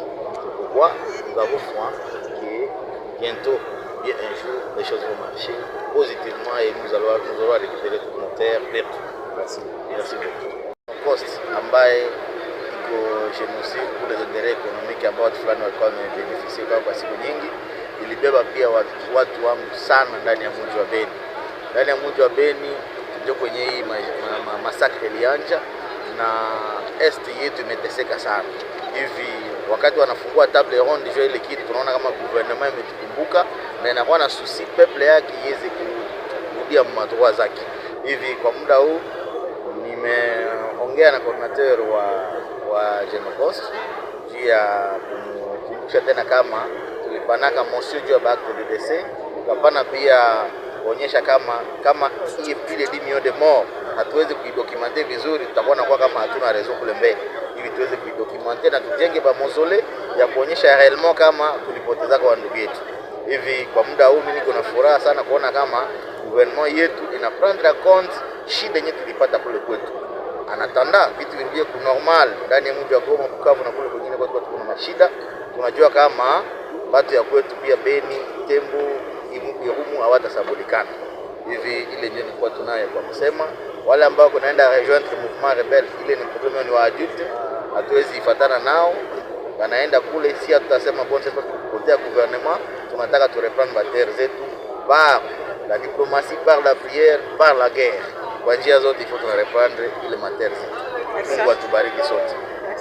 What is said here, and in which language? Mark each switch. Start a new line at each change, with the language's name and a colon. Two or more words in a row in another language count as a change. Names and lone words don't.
French: C'est pourquoi nous avons foi que bientôt, bien un jour, les choses vont marcher positivement et nous allons récupérer toutes nos terres perdues. Merci. Merci beaucoup.
Swahili: Cost ambaye genocide
French: pour les intérêts économiques
Swahili: ambao watu fulani walikuwa wamebeneficia kwa siku nyingi, ilibeba pia watu wangu sana ndani ya mji wa Beni. Ndani ya mji wa Beni ndio kwenye hii masakre ilianja na est yetu imeteseka sana. Hivi wakati wanafungua
French: table ronde
Swahili: jo ile kitu tunaona kama gouvernement imetukumbuka na inakuwa na susi peuple yake iweze kurudia madroit zake. Hivi kwa muda huu nimeongea na coordinateur wa Génocost juu ya kumkumbusha tena kama tulipanaka motion juu ya
French: acte de décès,
Swahili: tukapana pia kuonyesha kama ile 10
French: millions de morts
Swahili: hatuwezi kuidocumenter vizuri, tutakuwa kwa kama hatuna raison kule mbele, ili tuweze kuidocumenter na tujenge ba mausolée ya kuonyesha réellement kama tulipoteza kwa ndugu yetu. Hivi kwa muda huu mimi niko na furaha sana kuona kama gouvernement yetu ina
French: prendre compte
Swahili: shida yenyewe tulipata kule kwetu. Anatanda vitu virudie ku normal ndani ya mji wa Goma, Bukavu na kule kwingine kwa kuna mashida. Tunajua kama watu ya kwetu pia Beni, Tembo, Irumu hawatasabulikana. Hivi ile ndio nilikuwa tunaye kwa kusema wale ambao kunaenda
French: rejoindre mouvement rebelle,
Swahili: ile ni problème ni wa adulte, hatuwezi ifatana nao. Wanaenda kule si tutasema
French: bon c'est pas côté gouvernement,
Swahili: tunataka tu
French: reprendre ma terre
Swahili: zetu
French: par la diplomatie, par la prière, par la guerre.
Swahili: Kwa njia zote
French: il faut reprendre
Swahili: ile
French: ma terre
Swahili: zetu. Mungu atubariki sote.